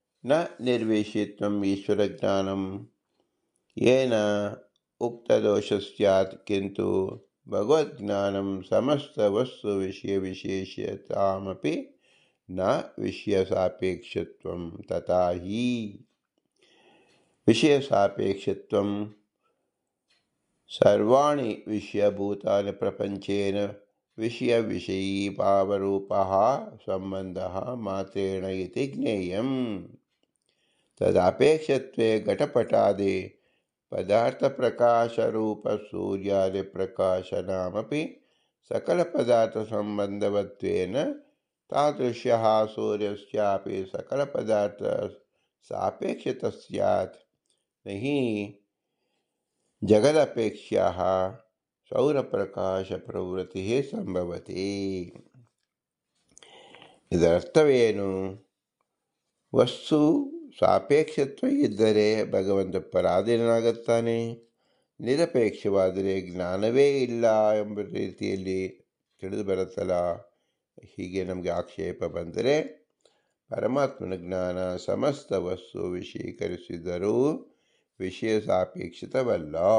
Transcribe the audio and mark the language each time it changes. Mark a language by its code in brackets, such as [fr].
[sa] ನ ನಿರ್ವಿಷಯತ್ವಂ ಈಶ್ವರ ಜ್ಞಾನಂ ಯೇನ ಉಕ್ತದೋಷ ಸ್ಯಾತ್ ಕಿಂತು ಭಗವದ್ಜ್ಞಾನಂ ಸಮಸ್ತ ವಸ್ತು ವಿಷಯ ವಿಶೇಷತಾಮಪಿ ನ ವಿಷಯ ಸಾಪೇಕ್ಷತ್ವಂ ತಥಾ ಹಿ ವಿಷಯ ಸಾಪೇಕ್ಷತ್ವಂ ಸರ್ವಾಣಿ ವಿಷಯಭೂತಾನಿ ಪ್ರಪಂಚೇನ ವಿಷಯ ವಿಷಯೀಭಾವರೂಪಃ ಸಂಬಂಧಃ ಮಾತ್ರೇಣ ಇತಿ ಜ್ಞೇಯಂ. ತದಪೇಕ್ಷತ್ವೇ ಘಟಪಟಾದಿ ಪದಾರ್ಥಪ್ರಕಾಶರೂಪ ಸೂರ್ಯಾದಿಪ್ರಕಾಶನಾಮಪಿ सकलपदार्थसम्बन्धवत्वेन तादृशः सूर्यस्यापि सकलपदार्थसापेक्षता स्यात्. न हि जगदपेक्ष्याः सौरप्रकाशप्रवृत्तिः ಸಂಭವತಿ. [kn] ಇದರರ್ಥವೇನು? ವಸ್ತು ಸಾಪೇಕ್ಷತ್ವ ಇದ್ದರೆ ಭಗವಂತ ಪರಾಧೀನನಾಗುತ್ತಾನೆ, ನಿರಪೇಕ್ಷವಾದರೆ ಜ್ಞಾನವೇ ಇಲ್ಲ ಎಂಬ ರೀತಿಯಲ್ಲಿ ತಿಳಿದು ಬರುತ್ತಲ್ಲ. ಹೀಗೆ ನಮಗೆ ಆಕ್ಷೇಪ ಬಂದರೆ ಪರಮಾತ್ಮನ ಜ್ಞಾನ ಸಮಸ್ತ ವಸ್ತು ವಿಷಯೀಕರಿಸಿದರೂ ವಿಷಯ ಸಾಪೇಕ್ಷಿತವಲ್ಲ.